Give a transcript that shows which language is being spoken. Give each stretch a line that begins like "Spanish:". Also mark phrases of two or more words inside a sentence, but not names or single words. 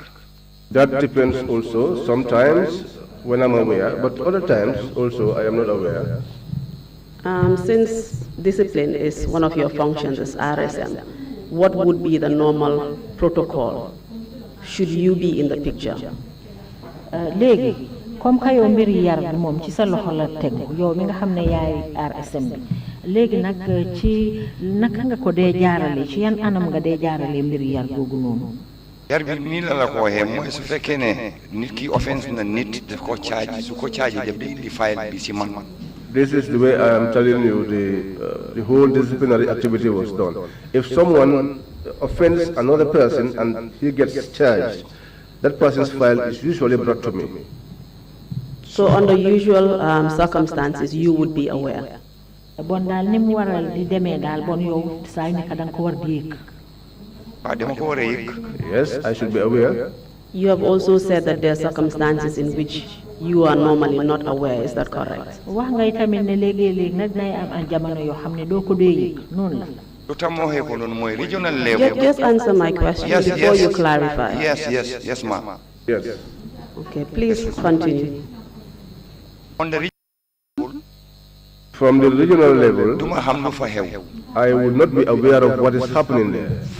English: That depends also. Sometimes when I'm aware, but other times also I am not aware. Since discipline is one of your functions as RSM, what would be the normal protocol should you be in the picture?
Wolof: Légui comme que yow mbiri yar bi mom ci sa loxo la tegu yow mi nga xamné yaay RSM bi légui nak ci naka nga ko dé jaarale ci yan anam nga dé jaarale mbiri yar gogu nonu. Yar bi ni la ko waxee mooy su fekkee ne nit ki offense na nit daf ko charge su ko charge def di file bi ci man.
English: This is the way I am telling you the whole disciplinary activity was done. If someone offends another person and he gets charged, that person's file is usually brought to me. So under usual circumstances, you would be aware.
Wolof: Bon dal nim waral di démé dal bon yow say nek dang ko war di yek.
English: Yes, I should be aware. You have also said that there are circumstances in which you are normally not aware. Is that correct?
Wolof: Wax nga tamit ne légui nak day am jamono yo xamné do ko dé yek non la.
English: Regional level. Just answer my question before you clarify. Yes, ma'am. Yes. Okay, please continue. On the From the regional level, I would not be aware of what is happening there.